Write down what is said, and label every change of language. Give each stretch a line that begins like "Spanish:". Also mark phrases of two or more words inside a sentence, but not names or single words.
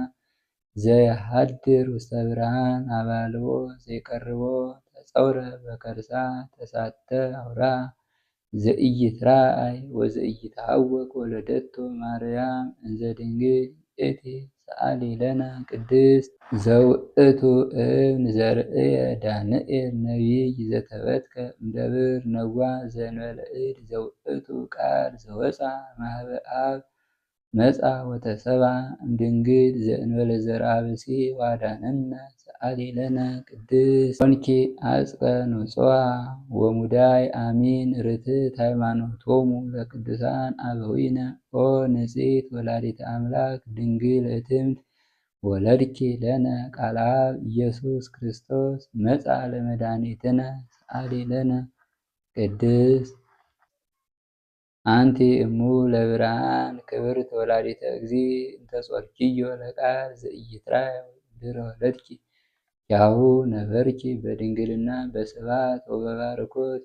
Geez: ዘየሐድር ውስተ ብርሃን አባልቦ ዘይቀርቦ ተጸውረ በከርሳ ተሳተ አውራ ዘኢይትረአይ ወዘኢይትሐወቅ ወለደቶ ማርያም እንዘ ድንግል ይእቲ ሰአሊ ለነ ቅድስት ዘውእቱ እብን ዘርእየ ዳንኤል ነቢይ ዘተበትከ እምደብር ነዋሕ ዘእንበለ እድ ዘውእቱ ቃል ዘወፃ እምኀበ አብ መጻ ወተሰብአ እምድንግል ዘእንበለ ዘርአ ብእሲ ወአዳነነ ሰአሊ ለነ ቅድስት ኮንኪ አጽቀ ንጹሐ ወሙዳይ አሚን ርትዕት ሃይማኖቶሙ ለቅዱሳን አበዊነ ኦ ንጽሕት ወላዲተ አምላክ ድንግል እትምት ወለድኪ ለነ ቃለ አብ ኢየሱስ ክርስቶስ መጻ ለመድኃኒትነ ሰአሊ ለነ ቅድስት አንቲ እሙ ለብርሃን ክብርት ወላዲተ እግዚእ እንተ ጾርኪዮ ለቃል ዘኢይትራይ ድኅረ ወለድኪ ያሁ ነበርኪ በድንግልና በስብሐት ወበባርኮት